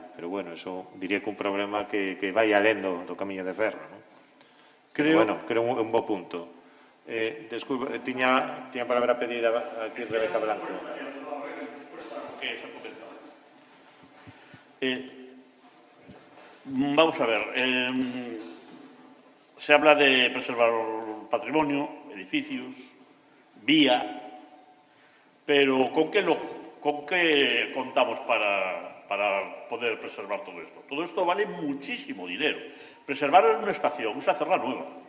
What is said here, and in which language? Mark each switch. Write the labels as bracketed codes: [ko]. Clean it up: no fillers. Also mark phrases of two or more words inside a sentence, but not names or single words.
[gl] Pero, bueno, eso diría que un problema que vai alén do camiño de ferro, non? Creo un bo punto. Desculpa, tiña palabra pedida aquí Rebeca Blanco. [es] Vamos a ver. Se habla de preservar o patrimonio, edificios, vía, pero ¿con qué contamos para poder preservar todo esto? Todo esto vale muchísimo dinero. Preservar una estación es hacerla nueva.